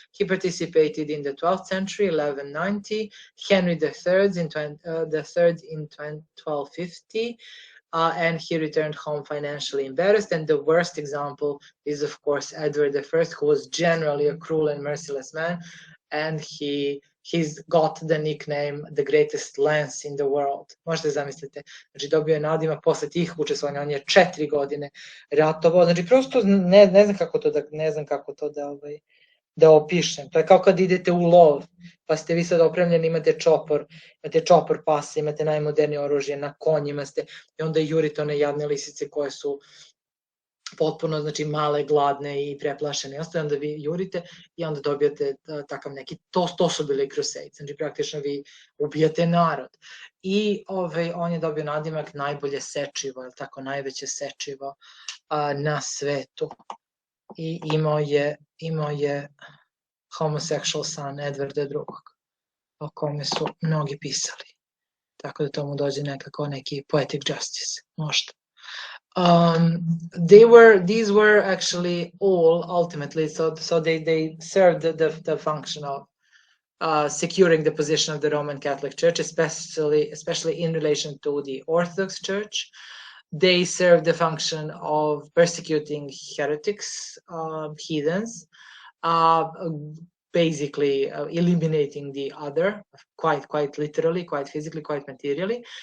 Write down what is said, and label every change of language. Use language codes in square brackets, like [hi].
[en] He participated in the 12th century, 1190, Henry III in 1250. And he returned home financially embarrassed. And the worst example is, of course, Edward I, who was generally a cruel and merciless man. And he's got the nickname the greatest lance in the world. [sr] Možete zamislite. Znači, dobio je nadimak posle tih učestvovanja. On je 4 godine ratovao. Znači, prosto ne znam kako to da da opišem. To je kao kad idete u lov, pa ste vi sad opremljeni, imate čopor pasa, imate najmodernije oružje, na konjima ste, i onda jurite one jadne lisice koje su potpuno, znači, male, gladne i preplašene. Onda vi jurite i onda dobijate takav neki, to su bili Crusades, znači praktično vi ubijate narod. I on je dobio nadimak najbolje sečivo, je tako, najveće sečivo na svetu. I imao je [en] homosexual son [sr] Edvarda II, o kome su mnogi pisali. Tako da to mu dođe nekako neki [en] poetic justice, [sr] možda. [en] These were actually all ultimately, so they served the function of securing the position of the Roman Catholic Church, especially in relation to the Orthodox Church. They served the function of persecuting heretics, heathens, basically eliminating the other, quite literally, quite physically, quite materially.